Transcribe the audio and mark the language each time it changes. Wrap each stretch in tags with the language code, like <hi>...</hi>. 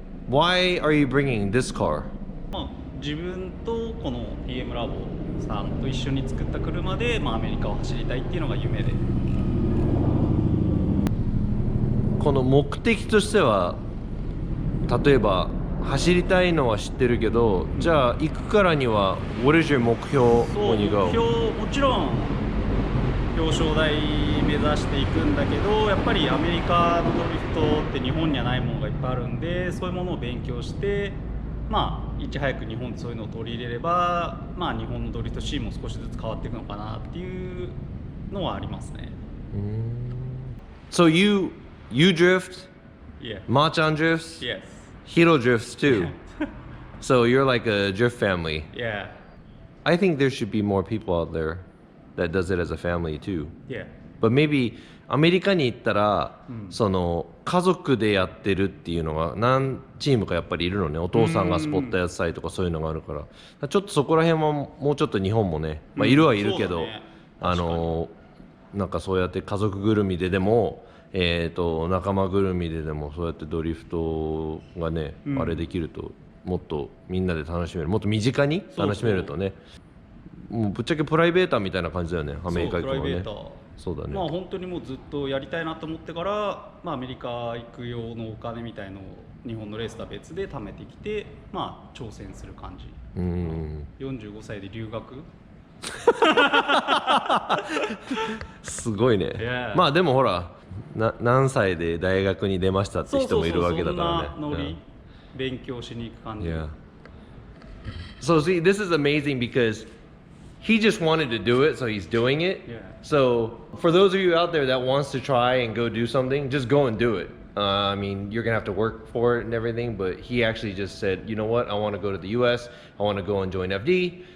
<en>Why are you bringing this car?</en> <ja>まあ、自分とこの TM ラボさんと一緒に作った車で、まあ、アメリカを走りたいっていうのが夢で。この目的としては例えば走りたいのは知ってるけど、じゃあ行くからには</ja> <en>What is your</en> <ja>目標</ja> <en>when you go?</en> <ja>目標もちろん表彰台目指していくんだけど、やっぱりアメリカのドリフトって日本にはないものがいっぱいあるんで、そういうものを勉強して、まあいち早く日本でそういうのを取り入れれば、まあ日本のドリフトシーンも少しずつ変わっていくのかなっていうのはありますね。</ja> <en>So you drift, Yeah. Machan drifts, Yes. Hiro drifts too. So you're like a drift family. Yeah. I think there should be more people out there that does it as a family too. Yeah. But maybe</en> <ja>アメリカに行ったら、その家族でやってるっていうのが何チームかやっぱりいるのね。お父さんがスポットやってたりとかそういうのがあるから、ちょっとそこら辺はもうちょっと日本もね、まあいるはいるけど、なんかそうやって家族ぐるみででも、仲間ぐるみででもそうやってドリフトがね、あれできるともっとみんなで楽しめる、もっと身近に楽しめるとね、もうぶっちゃけプライベーターみたいな感じだよね、アメリカ行くのはね。そうだね。まあ本当にもうずっとやりたいなと思ってから、まあアメリカ行く用のお金みたいのを日本のレースとは別で貯めてきて、まあ挑戦する感じ。 45歳で留学。すごいね。まあでもほら、何歳で大学に出ましたって人もいるわけだからね。そんなノリ、勉強しに行く感じ。</ja> <en>So see, this is amazing because he just wanted to do it, so he's doing it. So for those of you out there that wants to try and go do something, just go and do it. I mean, you're gonna have to work for it and everything, but he actually just said, you know what, I want to go to the US, I want to go and join FD.</en>